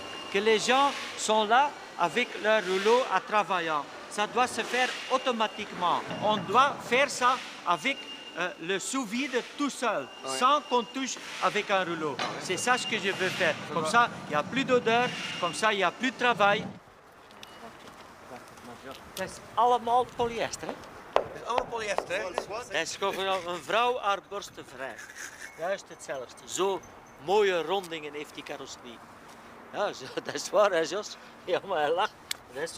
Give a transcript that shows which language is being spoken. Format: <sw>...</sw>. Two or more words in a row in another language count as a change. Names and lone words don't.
<fr>Que les gens sont là avec leur rouleau à travaillant. Ça doit se faire automatiquement. On doit faire ça avec le sous-vide tout seul, sans qu'on touche avec un rouleau. C'est ça ce que je veux faire. Comme ça, il n'y a plus d'odeur, comme ça, il n'y a plus de travail.</fr> <nl>Het is allemaal polyester, hè? Het is allemaal polyester, hè? Het is gewoon een vrouw haar borsten vrij. Juist hetzelfde. Zo mooie rondingen heeft die carrosserie. Ja, zo, dat is waar, hè, Jos? Ja, maar hij lacht. Dat is zo.</nl>